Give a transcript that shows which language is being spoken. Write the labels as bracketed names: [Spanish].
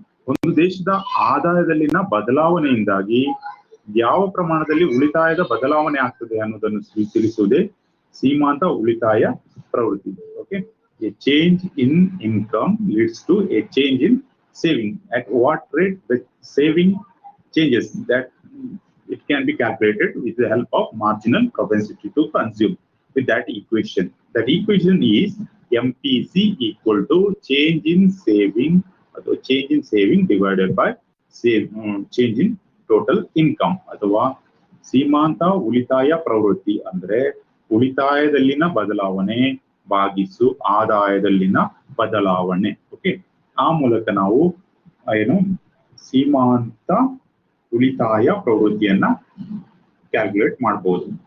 [Kannada] ಒಂದು ದೇಶದ ಆದಾಯದಲ್ಲಿನ ಬದಲಾವಣೆಯಿಂದಾಗಿ ಯಾವ ಪ್ರಮಾಣದಲ್ಲಿ ಉಳಿತಾಯದ ಬದಲಾವಣೆ ಆಗ್ತದೆ ಅನ್ನೋದನ್ನು ತಿಳಿಸುವುದೇ ಸೀಮಾಂತ ಉಳಿತಾಯ ಪ್ರವೃತ್ತಿ. [English] Okay, a change in income leads to a change in saving. At what rate the saving changes, that it can be calculated with the help of marginal propensity to consume with that equation. That equation is MPC equal to change in saving or change in saving divided by change in total income. [Kannada] ಅಥವಾ ಸೀಮಾಂತ ಉಳಿತಾಯ ಪ್ರವೃತ್ತಿ ಅಂದ್ರೆ ಉಳಿತಾಯದಲ್ಲಿನ ಬದಲಾವಣೆ ಭಾಗಿಸು ಆದಾಯದಲ್ಲಿನ ಬದಲಾವಣೆ. Okay, ಆ ಮೂಲಕ ನಾವು ಏನು ಸೀಮಾಂತ ಉಳಿತಾಯ ಪ್ರವೃತ್ತಿಯನ್ನ ಕ್ಯಾಲ್ಕುಲೇಟ್ ಮಾಡಬಹುದು.